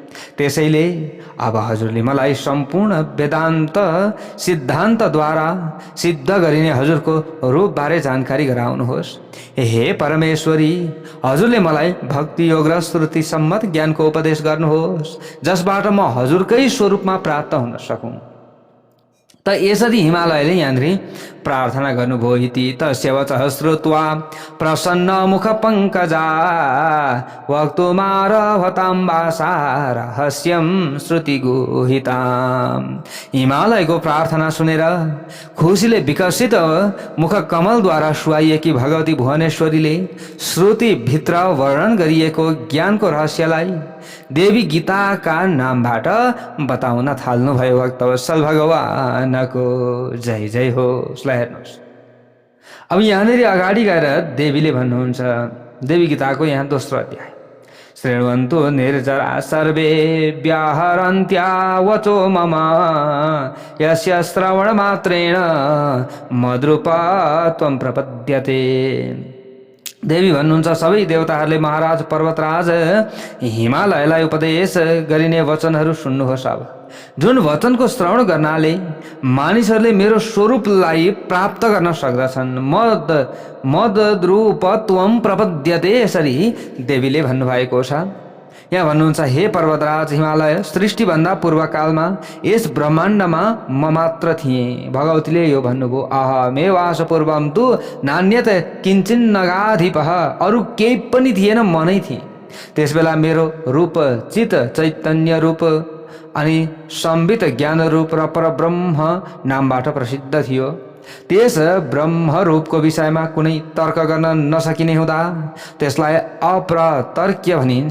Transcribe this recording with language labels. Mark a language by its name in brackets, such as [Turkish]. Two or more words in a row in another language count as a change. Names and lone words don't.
[Nepali] त्यसैले अब हजुरले मलाई सम्पूर्ण वेदान्त सिद्धान्तद्वारा सिद्ध गरिने हजुरको रूपबारे जानकारी गराउनुहोस्। हे परमेश्वरी, हजुरले मलाई भक्ति योग र श्रुति सम्मत ज्ञानको उपदेश गर्नुहोस्, जसबाट म हजुरकै स्वरूपमा प्राप्त हुन सकूँ। त यसरी हिमालयले यहाँनिर प्रार्थना गर्नुभयो [Sanskrit] इति तस्य वचः श्रुत्वा प्रसन्न मुख पंकजा वक्तुमारभतां वासा रहस्यं श्रुति गुहिताम्। [Nepali] हिमालयको प्रार्थना सुनेर खुसीले विकसित मुख कमलद्वारा सुहाइएकी भगवती भुवनेश्वरीले श्रुति भित्र वर्णन गरिएको ज्ञानको रहस्यलाई देवी गीताका नामबाट बताउन थाल्नुभयो। भक्तवत्सल भगवानको जय जय हो। हेर्नुहोस्, अब यहाँनिर अगाडि गएर देवीले भन्नुहुन्छ, देवी गीताको यहाँ दोस्रो अध्याय, [Sanskrit] शृण्वन्तु निर्जरा सर्वे व्याहरन्त्या वचो मम यस्य श्रवण मात्रेण मद्रूपत्वं प्रपद्यते। [Nepali] देवी भन्नुहुन्छ, सबै देवताहरूले महाराज पर्वतराज हिमालयलाई उपदेश गरिने वचनहरू सुन्नुहोस्। अब जुन वचनको श्रवण गर्नाले मानिसहरूले मेरो स्वरूपलाई प्राप्त गर्न सक्दछन्, [Sanskrit] मद्रूपत्वं प्रपद्यते, [Nepali] यसरी देवीले भन्नुभएको छ। यहाँ भन्नुहुन्छ, हे पर्वतराज हिमालय, सृष्टिभन्दा पूर्वकालमा यस ब्रह्माण्डमा म मात्र थिएँ। भगवतीले यो भन्नुभयो, [Sanskrit] अहमेवास पूर्वम तु नान्यत किञ्चिन्नगाधिपः, [Nepali] अरू केही पनि थिएन, म नै थिएँ। त्यसबेला मेरो रूप चित चैतन्य रूप अनि सम्बित ज्ञान रूप र परब्रह्म नामबाट प्रसिद्ध थियो। त्यस ब्रह्म रूपको विषयमा कुनै तर्क गर्न नसकिने हुँदा त्यसलाई अप्रतर्क्य भनिन्छ।